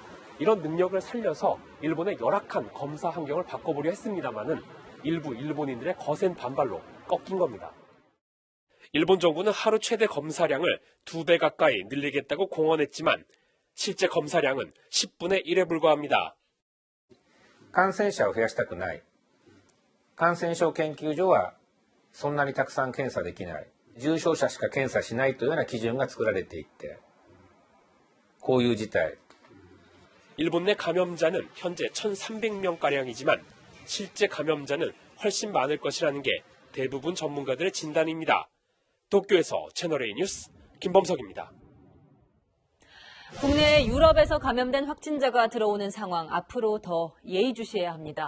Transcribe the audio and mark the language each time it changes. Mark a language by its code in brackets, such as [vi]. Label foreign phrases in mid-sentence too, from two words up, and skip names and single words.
[ko] 이런 능력을 살려서 일본의 열악한 검사 환경을 바꿔보려 했습니다마는 일부 일본인들의 거센 반발로 꺾인 겁니다. 일본 정부는 하루 최대 검사량을 2배 가까이 늘리겠다고 공언했지만 실제 검사량은 10분의 1에 불과합니다. [ja] 感染者を増やしたくない。感染症研究所はそんなにたくさん検査できない。重症者しか検査しないというような基準が作られていって、こういう事態。 [ko] 일본 내 감염자는 현재 1,300명가량이지만 실제 감염자는 훨씬 많을 것이라는 게 대부분 전문가들의 진단입니다. 도쿄에서 채널A 뉴스 김범석입니다. 국내 유럽에서 감염된 확진자가 들어오는 상황 앞으로 더 예의주시해야 합니다.